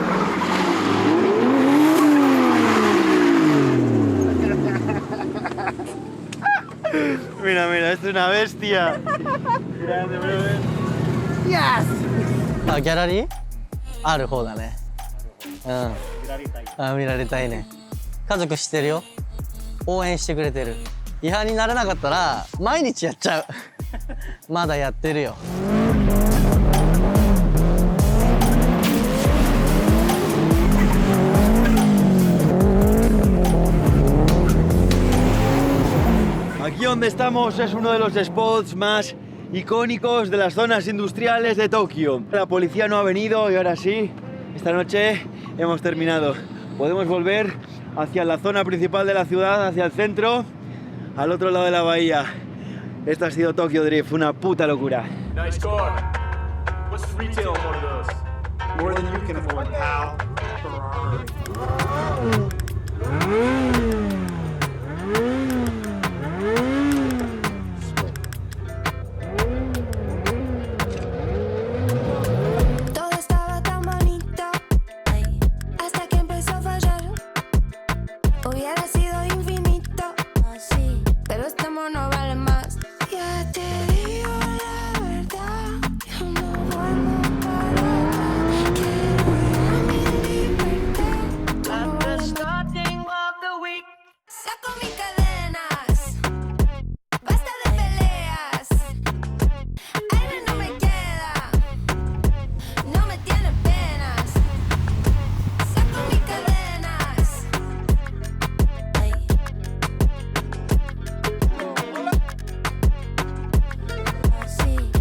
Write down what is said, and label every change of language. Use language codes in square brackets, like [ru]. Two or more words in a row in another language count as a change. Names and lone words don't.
[es] Mira, mira, esto es una bestia. Grande, brother. Yes! [ja] あ、ギャラリーある方だね。うん。あ、見られたいね。家族知ってるよ。応援してくれてる。違反にならなかったら毎日やっちゃう。まだやってるよ。 [es] Aquí donde estamos es uno de los spots más icónicos de las zonas industriales de Tokio. La policía no ha venido y ahora sí, esta noche hemos terminado. Podemos volver hacia la zona principal de la ciudad, hacia el centro, al otro lado de la bahía. Esto ha sido Tokyo Drift, una puta locura. [en] Nice car. What's the retail on one of those? More than you can afford, pal. [es] Todo estaba tan bonito hasta que empezó a fallar. Hubiera sido infinito, pero este amor no vale más. Ya te digo la verdad, yo no vuelvo para atrás. Quiero mi libertad. [en] At the starting of the week, [es] saco mis cadenas, basta de peleas. Aire no me queda, no me tiene penas. Saco mis cadenas. Sí.